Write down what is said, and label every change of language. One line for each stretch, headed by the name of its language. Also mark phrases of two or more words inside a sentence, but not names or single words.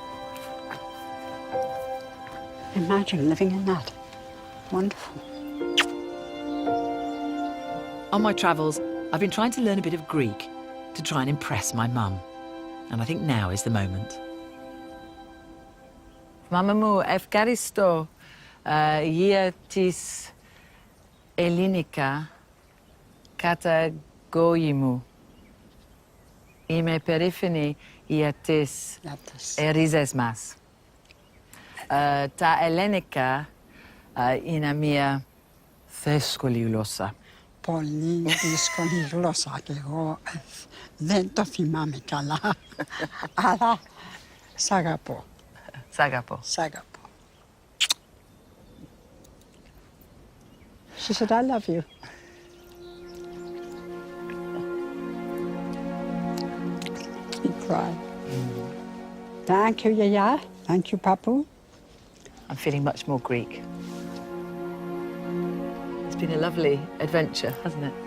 English: Imagine living in that. Wonderful. On my travels, I've been trying to learn a bit of Greek to try and impress my mum. And I think now is the moment.
Greek: Mama μου, ευχαριστώ για τις ελληνικά καταγωγή μου. Είμαι περήφανη για τις ρίζες μας. Τα ελληνικά είναι μια δύσκολη γλώσσα. Πολύ δύσκολη γλώσσα και εγώ δεν το θυμάμαι καλά, αλλά σ' αγαπώ. Σ' αγαπώ. Σ' αγαπώ.
English: She said, I love you. He cried. Thank you, Yaya. Thank you, Papu. I'm feeling much more Greek. It's been a lovely adventure, hasn't it?